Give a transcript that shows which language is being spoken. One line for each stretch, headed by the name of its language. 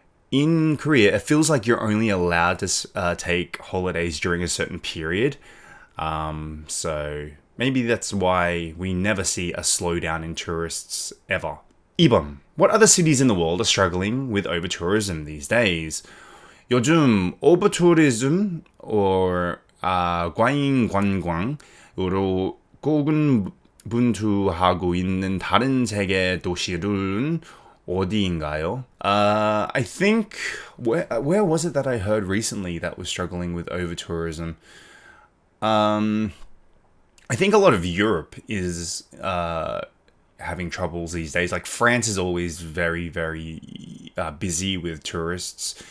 English: In Korea, it feels like you're only allowed to take holidays during a certain period. So maybe that's why we never see a slowdown in tourists ever.
Korean: 2번.
English: What other cities in the world are struggling with over-tourism these days?
Korean: 요즘
English: over-tourism or
Korean: 과잉 관광으로 고군분투하고 있는 다른 세계 도시들은 어디인가요?
English: I think where was it that I heard recently that was struggling with over-tourism? I think a lot of Europe is having troubles these days. Like France is always very, very busy with tourists.